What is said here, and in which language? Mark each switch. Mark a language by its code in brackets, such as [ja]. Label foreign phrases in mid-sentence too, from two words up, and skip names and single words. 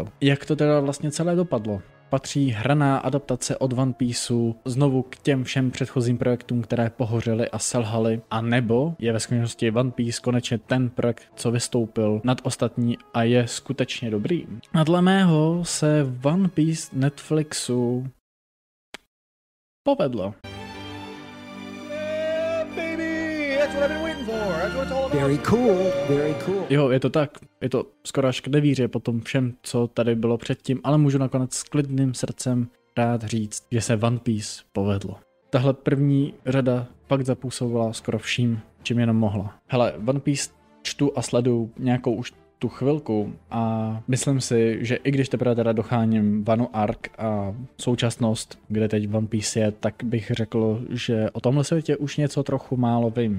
[cs] Jak to teda vlastně celé dopadlo? Patří hraná adaptace od One Pieceu znovu k těm všem předchozím projektům, které pohořely a selhaly, a nebo je ve skutečnosti One Piece konečně ten projekt, co vystoupil nad ostatní a je skutečně dobrý. A dle mého se One Piece Netflixu povedlo. [en] Very cool, very cool. [cs] Jo, je to tak. Je to skoro až k nevíře po tom všem, co tady bylo předtím, ale můžu nakonec s klidným srdcem rád říct, že se One Piece povedlo. Tahle první řada fakt zapůsobila skoro vším, čím jenom mohla. Hele, One Piece čtu a sleduju nějakou už tu chvilku a myslím si, že i když teprve teda docháním Wano Arc a současnost, kde teď One Piece je, tak bych řekl, že o tomhle světě už něco trochu málo vím.